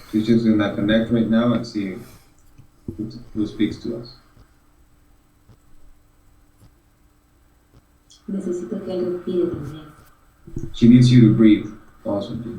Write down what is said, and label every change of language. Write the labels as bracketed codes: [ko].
[en] She's just gonna connect right now and see who speaks to us. [es] Necesito que alguien respire también. [en] She needs you to breathe also.